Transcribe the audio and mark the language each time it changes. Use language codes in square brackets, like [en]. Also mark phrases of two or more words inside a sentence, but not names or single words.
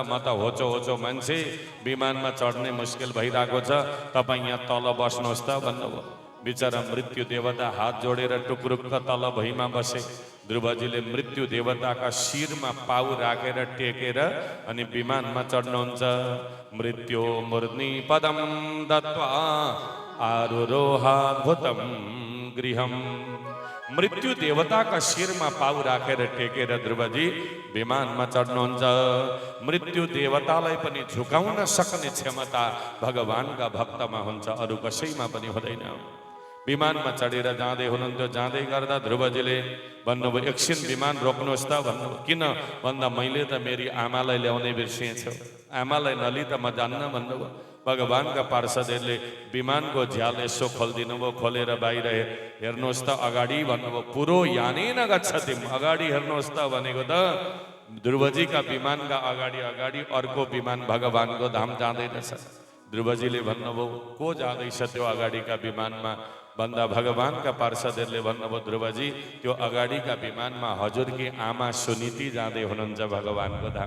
[ne] म त होचो होचो मान्छे, विमानमा चढ्ने मुस्किल भइरहेको छ, तपाईँ यहाँ तल बस्नुहोस् त भन्नुभयो। बिचरा मृत्यु देवता हात जोडेर टुक्रुक्क तल भुइँमा बसे। ध्रुवजीले मृत्यु देवताका शिरमा पाउ राखेर टेकेर अनि विमानमा चढ्नुहुन्छ। [sa] मृत्यु मूर्ध्नि पदम दत्वा आरुरोहाद्भुतं गृहं [ne] मृत्यु देवताका शिरमा पाउ राखेर टेकेर ध्रुवजी विमानमा चढ्नुहुन्छ। मृत्यु देवतालाई पनि झुकाउन सक्ने क्षमता भगवानका भक्तमा हुन्छ, अरू कसैमा पनि हुँदैन। विमानमा चढेर जाँदै हुनुहुन्थ्यो। जाँदै गर्दा ध्रुवजीले भन्नुभयो, एकछिन विमान रोक्नुहोस् त भन्नुभयो। किन भन्दा मैले त मेरी आमालाई ल्याउनै बिर्सिएछु, आमालाई नली त म जान्न भन्नुभयो। भगवानका पार्षदहरूले विमानको झ्याल यसो खोलिदिनु भयो। खोलेर बाहिर हेर्नुहोस् त अगाडि भन्नुभयो। [sa] पुरो यानेन गच्छति, [ne] अगाडि हेर्नुहोस् त भनेको त ध्रुवजीका विमानका अगाडि अगाडि अर्को विमान भगवानको धाम जाँदैछ। ध्रुवजीले भन्नुभयो, को जाँदैछ त्यो अगाडिका विमानमा भन्दा भगवानका पार्षदहरूले भन्नुभयो, ध्रुवजी त्यो अगाडिका विमानमा हजुरकी आमा सुनीति जाँदै हुनुहुन्छ भगवानको धाम।